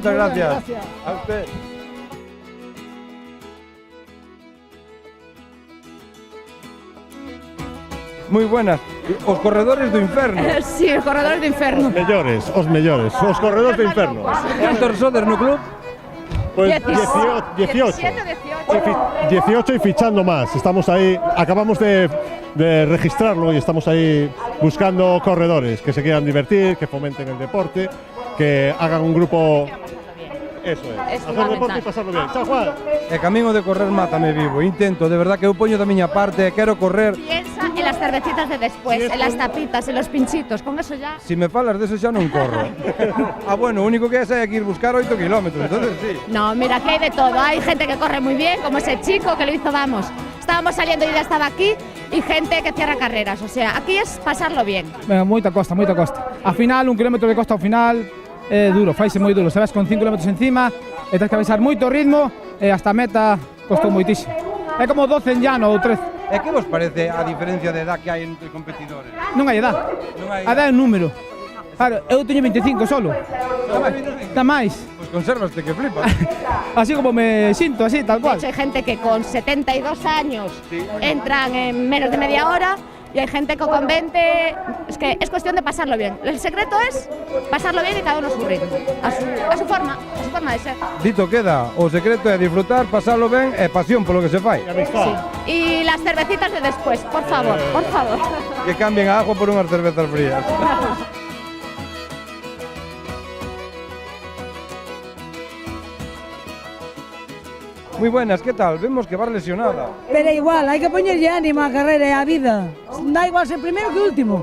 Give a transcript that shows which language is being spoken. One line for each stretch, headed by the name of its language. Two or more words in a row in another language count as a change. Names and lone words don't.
Galician: Moitas gracias. Gracias.
Spanish: A usted. Moi buenas.
Galician: Os corredores do inferno.
Spanish: Sí, los corredores de inferno.
Galician: Os mellores, os corredores do inferno. Cantos sodes no club?
Spanish: Pues 18 y fichando más. Estamos ahí, acabamos de registrarlo y estamos ahí buscando corredores que se quieran divertir, que fomenten el deporte, que hagan un grupo. Eso es, hacer deporte y pasarlo bien. Chao, Juan.
Galician: E camiño de correr mátame vivo. Intento, de verdad que eu poño da miña parte, quero correr.
Spanish: Piensa en las cervecitas de después, en las tapitas, en los pinchitos, con eso ya.
Galician: Si me falas de eso xa non corro. Bueno, o único que é que ir buscar 8 kilómetros, entonces sí.
Spanish: No, mira, que hay de todo. Hay gente que corre muy bien, como ese chico que lo hizo, vamos. Estábamos saliendo y ya estaba aquí, y gente que cierra carreras. O sea, aquí es pasarlo bien. Venga,
Galician: moita costa, moita costa. Ao final, 1 kilómetro de costa ao final é duro, faise moi duro. Sabes, con 5 kilómetros encima, e tens que avisar moito ritmo, e hasta a meta costou moitísimo. É como 12 en llano ou 13. E que vos parece a diferencia de edad que hai entre competidores? Non hai edad. Non hai A edad é un número. Claro, eu teño 25 solo. Está máis. Pois consérvaste que flipas. Así como me sinto, así, tal
Spanish: De
Galician: cual.
Spanish: hecho, hay gente que con 72 años entran en menos de media hora y hay gente que con 20... Es que es cuestión de pasarlo bien. El secreto es pasarlo bien y cada uno a su ritmo, a su forma de ser.
Galician: Dito queda, o secreto é disfrutar, pasarlo ben e pasión polo que se fai.
Spanish: Y las cervecitas de después, por favor, por favor.
Galician: Que cambien a agua por unhas cervezas frías. Moi buenas, que tal?
Spanish: Vemos que vas lesionada.
Galician: Pero igual, hai que poñerlle ánimo á carreira e á vida. Da igual ser primeiro que último.